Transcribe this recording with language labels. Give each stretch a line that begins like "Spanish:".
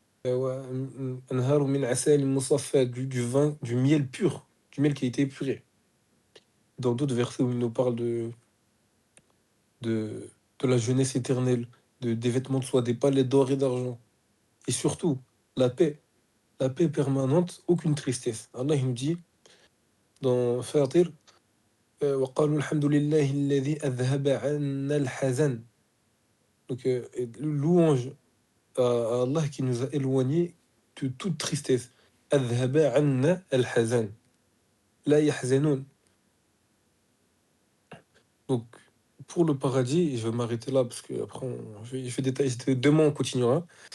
Arabic: أنهار من عسل مصفى,
French: du vin, du miel pur, du miel qui a été épuré. Dans d'autres versets où il nous parle de la jeunesse éternelle, des vêtements de soie, des palais d'or et d'argent. Et surtout, la paix, la paix permanente, aucune tristesse. Allah il nous dit dans Fatir,
Arabic: وقالوا الحمد لله الذي أذهب عنا الحزن.
French: Donc, louange à Allah qui nous a éloignés de toute tristesse.
Arabic: أذهب عنا الحزن. لا يحزنون.
French: Donc, pour le paradis, je vais m'arrêter là parce que après, je vais détailler. Demain, on continuera.